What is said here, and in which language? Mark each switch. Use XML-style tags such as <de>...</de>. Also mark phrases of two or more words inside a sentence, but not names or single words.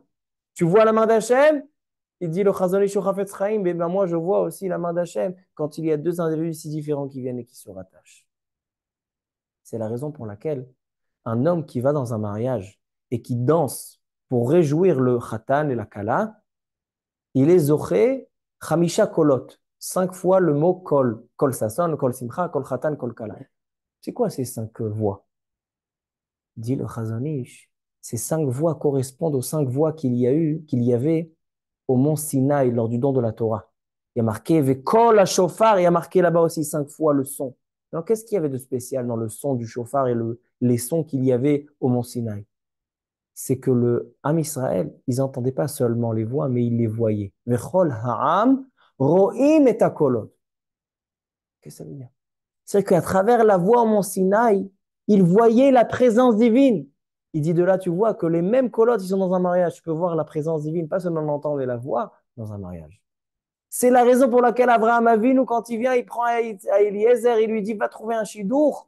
<fr>Tu vois la main d'Hachem, il dit le Chazon Ish au Chafetz Chaim, mais ben moi je vois aussi la main d'Hachem quand il y a deux individus si différents qui viennent et qui se rattachent. C'est la raison pour laquelle un homme qui va dans un mariage et qui danse pour réjouir le Khatan et la Kala, il est zoché</fr> <he>חמישה קולות,</he> <fr>5 fois le mot Kol.</fr> <he>קול ששון, קול שמחה, קול חתן, קול כלה.</he> <fr>C'est quoi ces 5 voix? Dit le Chazon Ish. Ces 5 voix correspondent aux 5 voix qu'il y avait au mont Sinaï lors du don de la Torah. Il y a marqué</fr> <he>וקול שופר,</he> <fr>il y a marqué là-bas aussi 5 fois le son. Alors qu'est-ce qu'il y avait de spécial dans le son du shofar et les sons qu'il y avait au mont Sinaï? C'est que le</fr> <he>עם ישראל,</he> <fr>ils n'entendaient pas seulement les voix, mais ils les voyaient.</fr> <he>וכל העם רואים את הקולות.</he> <fr>Qu'est-ce que ça veut dire? C'est qu'à travers la voix au mont Sinaï, ils voyaient la présence divine. Il dit de là, tu vois que les mêmes colottes, ils sont dans un mariage. Tu peux voir la présence divine, pas seulement l'entendre et la voix dans un mariage. C'est la raison pour laquelle Abraham Avinu, quand il vient, il prend à Eliezer, il lui dit, va trouver un chidour.</fr>